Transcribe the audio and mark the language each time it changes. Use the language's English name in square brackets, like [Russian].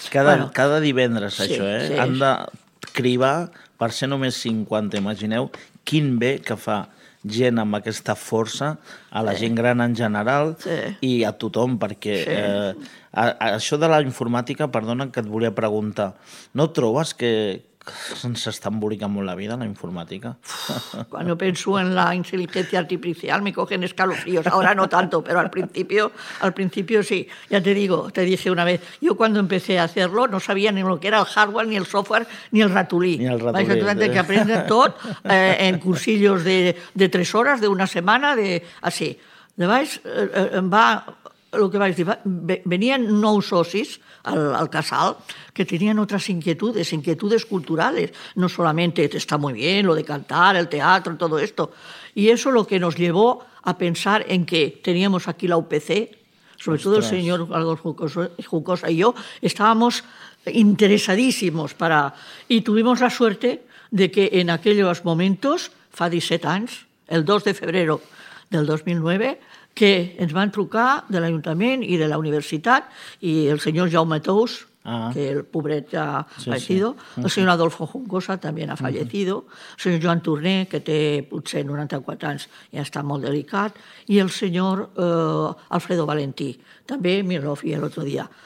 [Catalan] Cada divendres, això, sí, sí. Han de cribar per ser només 50, imagineu quin bé que fa gent amb aquesta força, a la gent gran en general i a tothom, perquè això de la informàtica, perdona que et volia preguntar, no trobes que ens està embolicant molt la vida, la informàtica? Quan penso en la intel·ligència artificial [Spanish] me cogen escalofríos, ahora no tanto, pero al principio sí. Ya te digo, te dije una vez, yo cuando empecé a hacerlo no sabía ni lo que era el hardware, ni el software, ni el ratolí. [Catalan] Vaig a tenir que aprendre tot en cursillos de 3 hores, de una setmana, de així. De baix va... El que vaig dir, venien nous socis al casal que tenien altres inquietudes culturals, [Spanish] no solamente está muy bien lo de cantar, el teatro, todo esto. Y eso lo que nos llevó a pensar en que teníamos aquí la UPC, sobre todo el señor Adolfo Juncosa y yo, estábamos interesadísimos para... Y tuvimos la suerte de que en aquellos momentos, [Catalan] fa 17 anys, [Spanish] el 2 de febrero del 2009... [Catalan] que ens van trucar de l'Ajuntament i de la Universitat i el senyor Jaume Tous, que el pobret ja [Spanish] ha fallecido, [Catalan] el senyor Adolfo Juncosa també ha fallecido, el senyor Joan Torné, que té potser 94 anys i ja està molt delicat, i el senyor Alfredo Valentí, també mi rofi l'altre dia.